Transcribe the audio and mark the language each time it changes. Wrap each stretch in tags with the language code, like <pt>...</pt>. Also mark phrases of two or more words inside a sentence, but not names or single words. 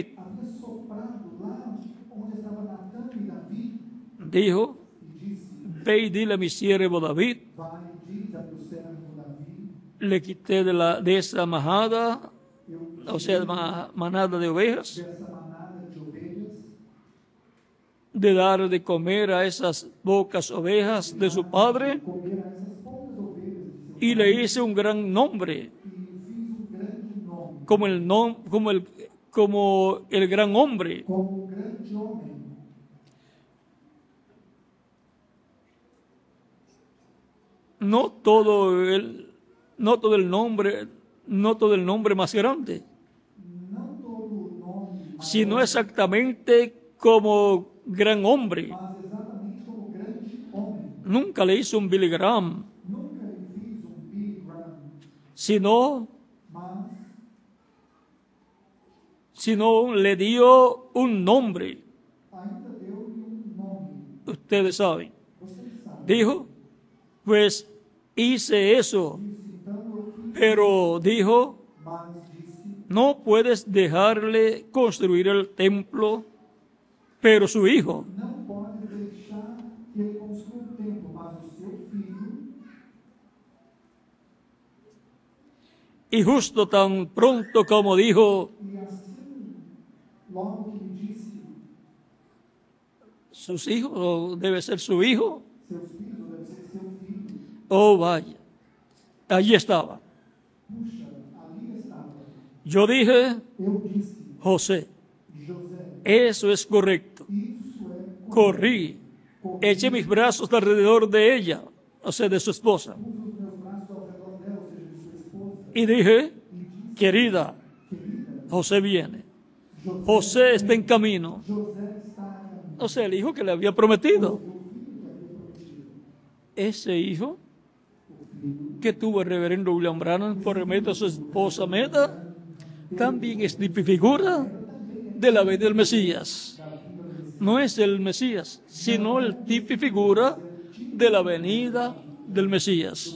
<pt>havia soprado lá onde estava Natã e Davi,</pt> <es>Dijo,</es> <pt>e disse:</pt> <es>ve y dile a mi siervo David,</es> <pt>Vai, diz a teu servo Davi,</pt> <es>le quité de esa majada,</es> <pt>eu</pt> <es>o sea, manada de ovejas,</es> <pt>dessa manada de ovelhas,</pt> <es>de dar de comer a esas pocas ovejas de su padre,</es> <pt>comer a essas poucas ovelhas de seu</pt> <es>y le hice un gran nombre,</es> <pt>e fiz grande nome,</pt> <es>como el gran hombre.</es> <pt>como grande homem.</pt> <es>No todo el nombre más grande,</es> <pt>Não todo o nome,</pt> <es>sino exactamente como gran hombre.</es> <pt>mas exatamente como grande homem.</pt> <es>Nunca le hizo un Billy Graham,</es> <pt>Nunca lhe fiz Billy Graham,</pt> <es>sino</es> <pt>mas</pt> <es>le dio un nombre.</es> <pt>ainda deu-lhe nome.</pt> <es>Ustedes saben.</es> <pt>Vocês sabem.</pt> <es>Dijo, pues hice eso,</es> <pt>Disse, então eu fiz,</pt> <es>pero dijo,</es> <pt>mas disse:</pt> <es>no puedes dejarle construir el templo, pero su hijo.</es> <pt>Não pode deixar que ele construa o templo, mas o seu filho.</pt> <es>Y justo tan pronto como dijo,</es> <pt>E assim, logo que lhe disse:</pt> <es>sus hijos, o debe ser su hijo,</es> <pt>Seus filhos, deve ser seu filho.</pt> <es>Oh, vaya. Allí estaba.</es> <pt>Puxa, ali estava.</pt> <es>Yo dije,</es> <pt>Eu disse,</pt> <es>José,</es> <pt>José,</pt> <es>eso es correcto.</es> <pt>isso é</pt> <es>Corrí, eché mis brazos alrededor de ella, o sea, de su esposa,</es> <pt>pus os meus braços ao redor dela, ou seja, de sua esposa,</pt> <es>y dije,</es> <pt>e disse,</pt> <es>querida,</es> <pt>querida,</pt> <es>José viene.</es> <pt>José,</pt> <es>José está en camino.</es> <pt>José está a caminho.</pt> <es>O sea, el hijo que le había prometido.</es> <pt>O filho que havia prometido.</pt> <es>Ese hijo</es> <pt>O filho</pt> <es>que tuvo el reverendo William Branham por medio de su esposa Meta, también es figura de la venida del Mesías. No es el Mesías, sino el tipo y figura de la venida del Mesías.</es>